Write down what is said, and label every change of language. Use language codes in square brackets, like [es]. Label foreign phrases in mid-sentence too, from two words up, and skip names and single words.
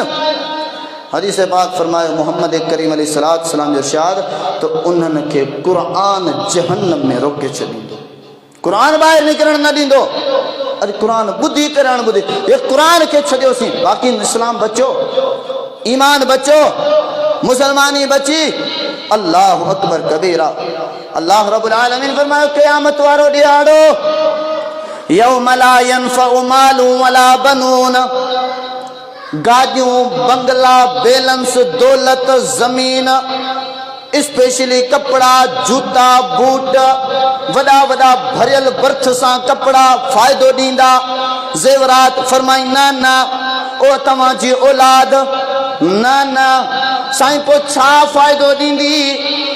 [sd] हदीस पाक फरमायो मोहम्मद करीम [ar] عليه الصلاة والسلام [sd] जो इरशाद, तो उन्हनि खे क़ुरान जहन्नम में रोके छॾींदो, क़ुरान ॿाहिरि निकिरण न ॾींदो। अॼु क़ुरान ॿुधी करे अणॿुधी, ये क़ुरान खे छॾियोसीं, बाक़ी इस्लाम बचो, ईमान बचो, मुसलमानी बची। [ar] الله أكبر كبيرا. الله رب العالمين [sd] फरमायो क़यामत वारो ॾियारो, [ar] يوم لا ينفع مال ولا بنون, [sd] गाड़ियों बंगला बैलेंस दौलत ज़मीन स्पेशली कपड़ा जूता बूट वड़ा वड़ा भरियल बर्थ सां कपड़ा फ़ाइदो ॾींदा, ज़ेवरात। फरमाई न न ओ तव्हां जी औलाद न न साईं, पोइ छा फ़ाइदो ॾींदी?